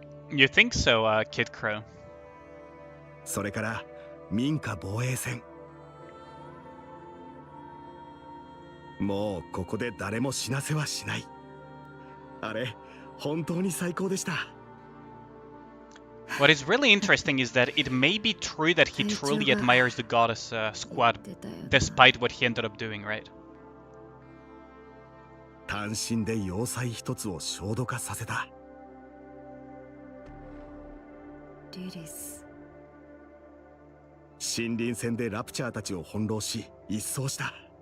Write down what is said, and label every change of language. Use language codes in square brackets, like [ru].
[en] You think so, Kid Crow? [ja] それから民家防衛戦。もうここで誰も死なせはしない。あれ本当に最高でした。 [en] What is really interesting is that it may be true that he truly admires the goddess squad, [ja] 出たよな。 [en] despite what he ended up doing, right? [ja] 単身で要塞一つを焦土化させた。リリス。森林戦でラプチャーたちを翻弄し一掃した。